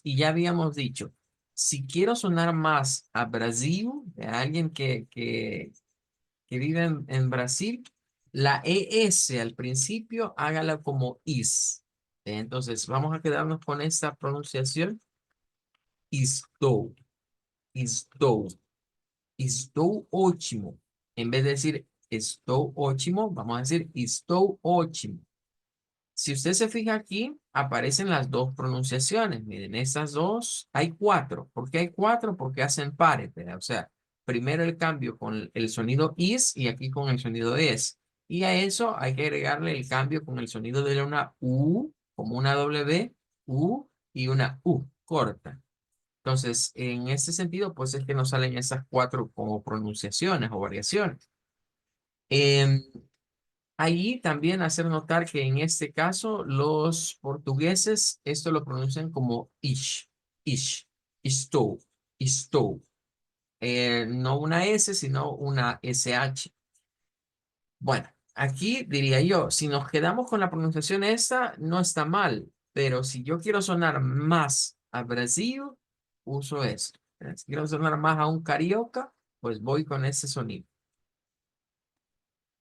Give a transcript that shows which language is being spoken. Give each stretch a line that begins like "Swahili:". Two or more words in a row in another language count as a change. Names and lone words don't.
Spanish: Y ya habíamos dicho, si quiero sonar más a Brasil, a alguien que vive en Brasil, la ES al principio hágala como is. Entonces vamos a quedarnos con esta pronunciación.
Portuguese: Estou, estou, estou ótimo.
Spanish: En vez de decir
Portuguese: estou ótimo,
Spanish: vamos a decir
Portuguese: estou ótimo.
Spanish: Si usted se fija aquí, aparecen las dos pronunciaciones. Miren, estas dos, hay cuatro. ¿Por qué hay cuatro? Porque hacen pares, ¿verdad? O sea, primero el cambio con el sonido is y aquí con el sonido es. Y a eso hay que agregarle el cambio con el sonido de una U, como una W, U y una U corta. Entonces, en este sentido, pues es que nos salen esas cuatro como pronunciaciones o variaciones. Em, Allí también hacer notar que en este caso los portugueses esto lo pronuncian como ish,
Portuguese: estou, estou.
Spanish: No una S, sino una SH. Bueno, aquí diría yo, si nos quedamos con la pronunciación esta, no está mal, pero si yo quiero sonar más a Brasil, uso esto. Si quiero sonar más a un carioca, pues voy con ese sonido.